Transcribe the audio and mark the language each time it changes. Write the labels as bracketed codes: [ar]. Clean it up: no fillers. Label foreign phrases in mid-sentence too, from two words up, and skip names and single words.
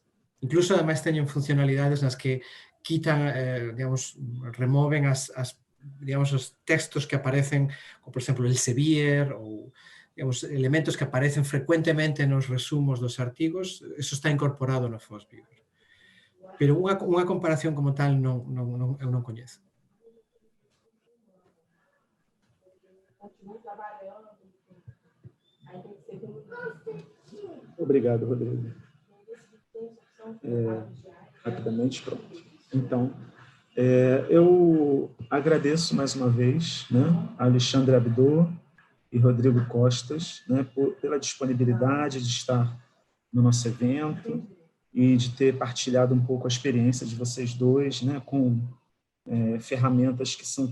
[gl] Incluso, ademais, teñen funcionalidades nas que quitan, digamos, removen os textos que aparecen, como, por exemplo, Elsevier, ou digamos, elementos que aparecen frecuentemente nos resumos dos artigos. Eso está incorporado no FOSS Viewer. Pero unha comparación como tal eu non coñezo. [pt] Obrigado, Rodrigo. Rapidamente, pronto. Então, eu agradeço mais uma vez, né, a Alexandre Abdo e Rodrigo Costas, né, pela disponibilidade de estar no nosso evento e de ter partilhado um pouco a experiência de vocês dois, né, com ferramentas que